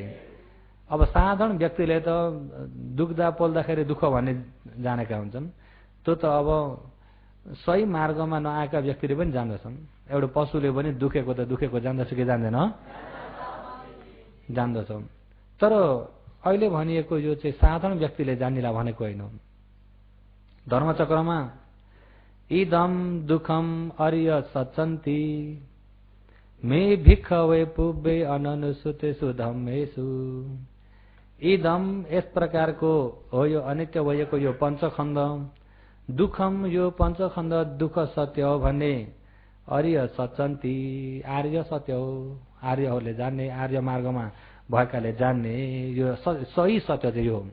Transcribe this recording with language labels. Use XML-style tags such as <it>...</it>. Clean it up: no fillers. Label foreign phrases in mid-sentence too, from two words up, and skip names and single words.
<ne>अब साधारण व्यक्तिले त दुख्दा पोल्दाखेरि दुःख भन्ने जानेका हुन्छन्। त्यो त अब सही मार्गमा नआएका व्यक्तिले पनि जान्दछन्। एउटा पशुले पनि दुखेको त दुखेको जान्दछ कि जान्दैन? जान्दछ। तर अहिले भनिएको यो चाहिँ साधारण व्यक्तिले जान्नेला भनेको होइन।</ne> <pi>धर्मचक्रमा इदम दुखम अर्य सचन्ति मे भिक्खवे पुब्बे अननुसुतेषु धम्मेषु।</pi> <ne>इदम यस प्रकारको हो यो अनित्य भएको यो पञ्चखण्ड। दुखम यो पञ्चखण्ड दुःख सत्य हो भन्ने</ne> <pi>अर्य सचन्ति</pi> <ne>आर्य सत्य हो। आर्यहरूले जान्ने, आर्य मार्गमा भएकाले जान्ने यो सही सत्य चाहिँ यो।</ne>